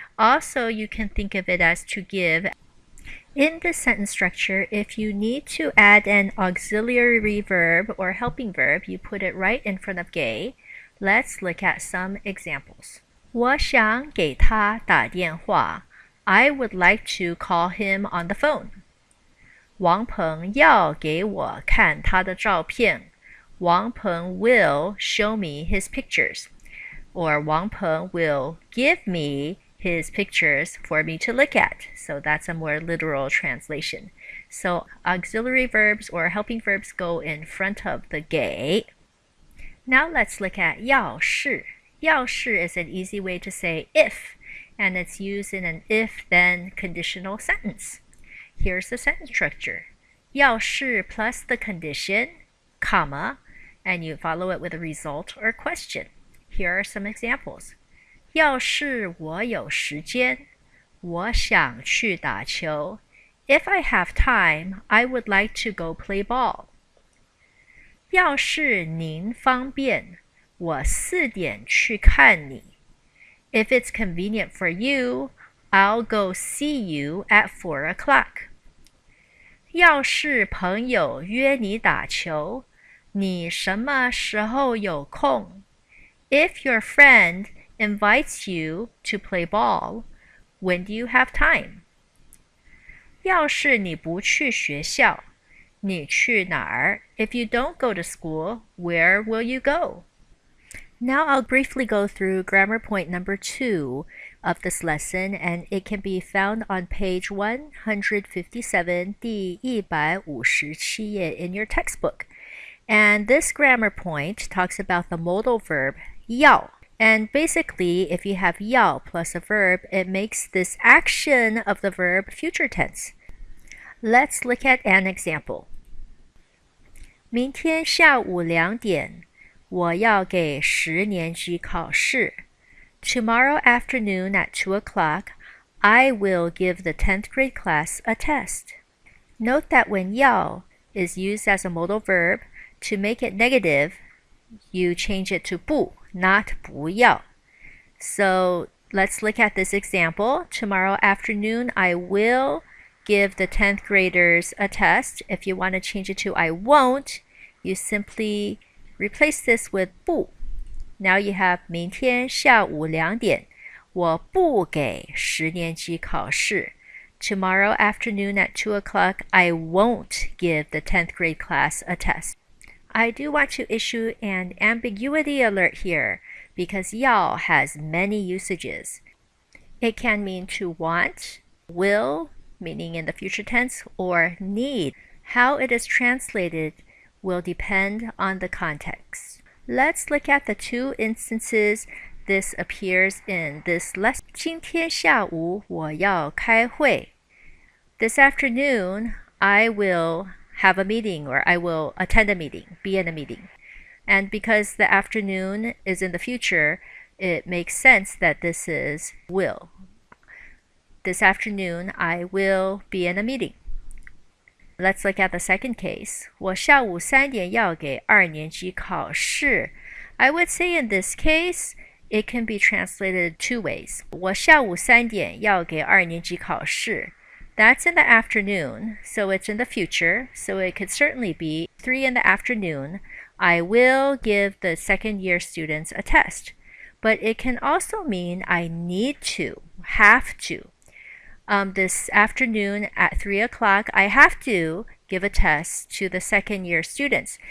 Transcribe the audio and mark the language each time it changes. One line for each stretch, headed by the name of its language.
English: Also, you can think of it as to give. In this sentence structure, if you need to add an auxiliary verb or helping verb, you put it right in front of 给. Let's look at some examples.
Chinese: 我想给他打电话.
English: I would like to call him on the phone.
Chinese: 王鹏要给我看他的照片.
English: Wang Peng will show me his pictures. Or Wang Peng will give me his pictures for me to look at. So that's a more literal translation. So auxiliary verbs or helping verbs go in front of the 给. Now let's look at 要是. 要是 is an easy way to say if, and it's used in an if-then conditional sentence. Here's the sentence structure. 要是 plus the condition, comma, and you follow it with a result or question. Here are some examples.
Chinese: 要是我有时间, 我想去打球.
English: If I have time, I would like to go play ball.
Chinese: 要是您方便, 我4点去看你.
English: If it's convenient for you, I'll go see you at 4 o'clock.
Chinese: 要是朋友约你打球, 你什么时候有空?
English: If your friend invites you to play ball, when do you have time?
Chinese: 要是你不去学校, 你去哪儿?
English: If you don't go to school, where will you go? Now I'll briefly go through grammar point number 2 of this lesson, and it can be found on page 157, 第157页 in your textbook. And this grammar point talks about the modal verb 要. And basically, if you have 要 plus a verb, it makes this action of the verb future tense. Let's look at an example.
Chinese: 明天下午2点我要给10年级考试.
English: Tomorrow afternoon at 2 o'clock, I will give the 10th grade class a test. Note that when 要 is used as a modal verb, to make it negative, you change it to 不, not 不要. So let's look at this example. Tomorrow afternoon, I will give the 10th graders a test. If you want to change it to I won't, you simply replace this with 不. Now you have
Chinese: 明天下午2点我不给10年级考试.
English: Tomorrow afternoon at 2 o'clock, I won't give the 10th grade class a test. I do want to issue an ambiguity alert here because 要 has many usages. It can mean to want, will, meaning in the future tense, or need. How it is translated will depend on the context. Let's look at the 2 instances this appears in this lesson.
Chinese: 今天下午我要开会.
English: This afternoon, I will have a meeting, or I will attend a meeting, be in a meeting. And because the afternoon is in the future, it makes sense that this is will. This afternoon, I will be in a meeting. Let's look at the second case.
Chinese: 我下午3点要给2年级考试.
English: I would say in this case, it can be translated 2 ways.
Chinese: 我下午3点要给2年级考试.
English: That's in the afternoon, so it's in the future, so it could certainly be 3 in the afternoon. I will give the second year students a test. But it can also mean I need to, have to. This afternoon at 3 o'clock, I have to give a test to the second year students.